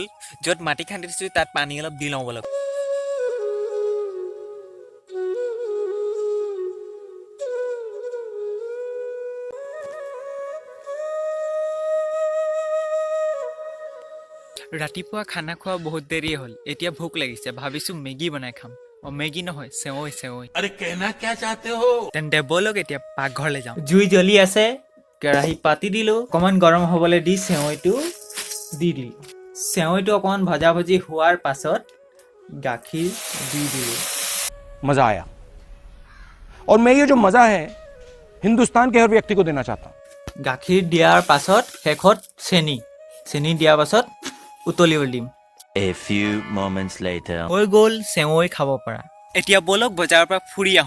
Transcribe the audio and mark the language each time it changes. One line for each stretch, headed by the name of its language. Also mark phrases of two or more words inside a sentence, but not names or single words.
Assamese: য'ত মাটি খান্দি দিছোঁ তাত পানী অলপ দি লওঁ বলক। ৰাতিপুৱা খানা খোৱা বহুত দেৰি হ'ল, এতিয়া ভোক লাগিছে। ভাবিছো মেগী বনাই খাম। মেগী নহয়, চেৱৈ।
Hindi: अरे कहना क्या चाहते हो?
Assamese: তেন্তে বলক এতিয়া পাকঘৰলৈ যাওঁ। জুই জ্বলি আছে, কেৰাহী পাতি দিলো, অকমান গৰম হ'বলৈ দি চেৱৈটো দি দিলো। চেৱৈটো অকমান ভজা ভজি হোৱাৰ পাছত গাখীৰ দি দিলো।
Hindi: मजा आया और मैं ये जो मजा है हिंदुस्तान के हर व्यक्ति को देना चाहता हूं।
Assamese: গাখীৰ দিয়াৰ পাছত শেষত চেনি দিয়াৰ পাছত উতলিব দিম।
English: A few moments later.
Assamese: হৈ গ'ল চেৱৈ খাব পৰা। এতিয়া বলক বজাৰৰ পৰা ফুৰি আহোঁ।